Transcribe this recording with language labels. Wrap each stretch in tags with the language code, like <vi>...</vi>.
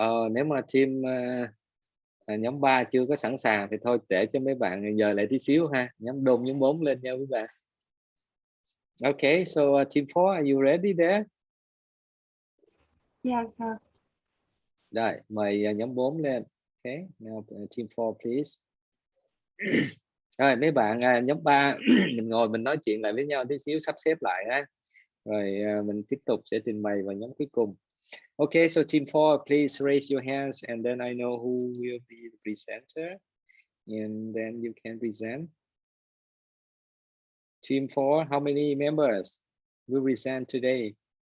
<vi>Nếu mà team nhóm 3 chưa có sẵn sàng thì thôi để cho mấy bạn giờ lại tí xíu ha. Nhóm đôn nhóm 4 lên nha quý bạn.</vi> <en>Okay, so team 4, are you ready there? Yes, sir.</en> <vi>Rồi, mời nhóm 4 lên.</vi> <en>Okay, now team 4 please.</en> <vi>Rồi mấy bạn nhóm 3 mình ngồi mình nói chuyện lại với nhau tí xíu, sắp xếp lại ha. Rồi mình tiếp tục sẽ trình bày vào nhóm cuối cùng.</vi> <en>Okay, so team 4, please raise your hands and then I know who will be the presenter and then you can present. Team 4, how many members will present today?</en>